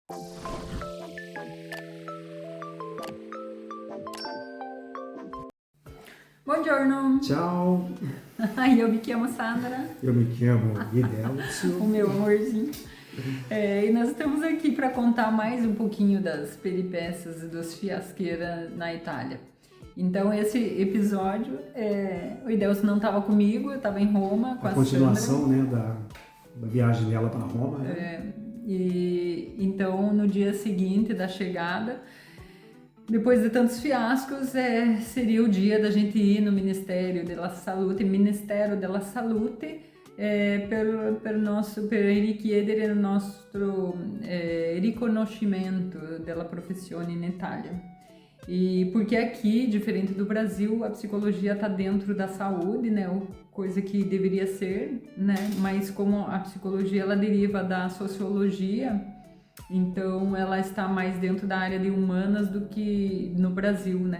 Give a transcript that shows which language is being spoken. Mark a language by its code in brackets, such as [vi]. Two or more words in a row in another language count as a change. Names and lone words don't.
[it] Buongiorno! Ciao, [pt] Eu me chamo Sandra, eu me chamo Guidelcio. o meu amorzinho. E nós estamos aqui para contar mais um pouquinho das peripécias e dos fiasqueiras na Itália. Então esse episódio, o Idelcio não estava comigo, eu estava em Roma com a continuação, Sandra. né, da viagem dela para Roma, né? E então no dia seguinte da chegada, depois de tantos fiascos, seria o dia da gente ir no Ministério [it] della Salute, per richiedere il nostro riconoscimento della professione in Itália. [pt] E porque aqui, diferente do Brasil, a psicologia está dentro da saúde, né? Coisa que deveria ser, né? Mas como a psicologia ela deriva da sociologia, então ela está mais dentro da área de humanas do que no Brasil, né?